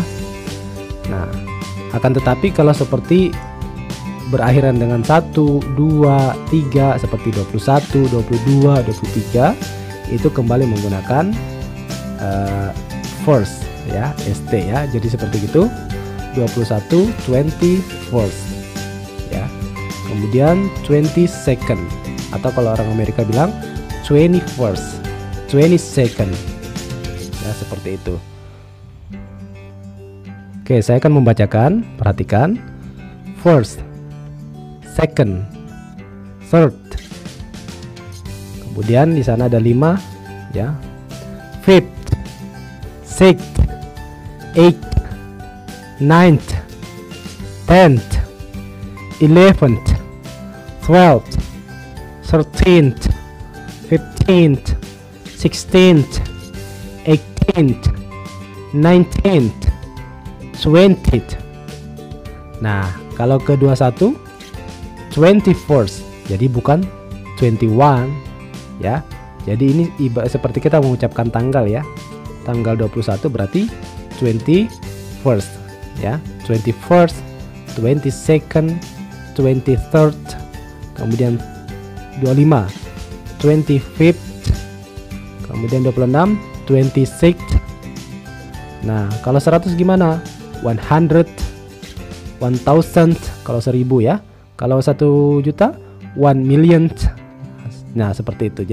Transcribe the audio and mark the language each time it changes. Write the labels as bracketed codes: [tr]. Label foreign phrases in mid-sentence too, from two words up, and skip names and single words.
[id] Nah, akan tetapi kalau seperti berakhiran dengan 1, 2, 3 seperti 21, 22, 23 itu kembali menggunakan first ya, ST ya. Jadi seperti itu 21, 20 first ya. Kemudian 22nd, atau kalau orang Amerika bilang 21st, 22nd ya, seperti itu. Oke, saya akan membacakan, perhatikan. [en] First, second, third. [id] Kemudian di sana ada 5 ya. [en] Fifth, sixth, eighth, ninth, 10th, 11th, 12th, 13th, 15th, 16th, 18th, 19th, 20th. [id] Nah, kalau ke 21 21st, jadi bukan 21 ya. Jadi ini seperti kita mengucapkan tanggal ya. Tanggal 21 berarti 21st ya. [en] 21st, 22nd, 23rd, [id] kemudian 25, 25th, kemudian 26, 26th. Nah, kalau 100 gimana? 100, 1000, kalau 1000 ya. Kalau 1 juta, 1 million. Nah, seperti itu.